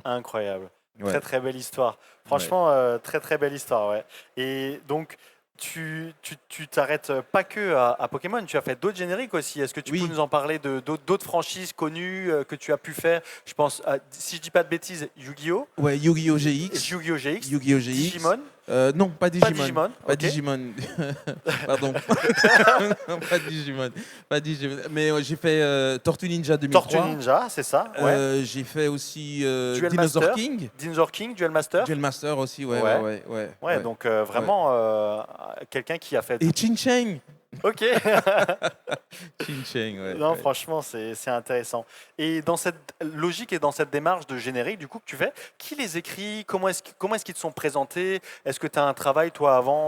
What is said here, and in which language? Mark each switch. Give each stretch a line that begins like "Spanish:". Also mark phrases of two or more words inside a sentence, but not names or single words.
French: Incroyable. Ouais. Très très belle histoire. Franchement, très très belle histoire, ouais. Et donc, tu t'arrêtes pas que à Pokémon, tu as fait d'autres génériques aussi. Est-ce que tu Oui. peux nous en parler d'autres franchises connues que tu as pu faire? Je pense, si je dis pas de bêtises, Yu-Gi-Oh! Ouais, Yu-Gi-Oh GX. Yu-Gi-Oh! GX, Yu-Gi-Oh GX. Digimon. Non, pas Pas Digimon. Digimon, Pas ok. Digimon. Pardon. Non, pas Digimon. Pas Digimon. Mais j'ai fait Tortue Ninja 2003. Tortue Ninja, c'est ça, ouais. J'ai fait aussi Duel Dinosaur Master. King. Dinosaur King, Duel Master. Duel Master aussi, ouais. Ouais, donc vraiment quelqu'un qui a fait. Et Chin Cheng. Ok. Chin Cheng, ouais. Non, ouais. franchement, c'est intéressant. Et dans cette logique et dans cette démarche de générique, du coup, que tu fais, qui les écrit? Comment est-ce qu'ils te sont présentés? Est-ce que tu as un travail, toi, avant?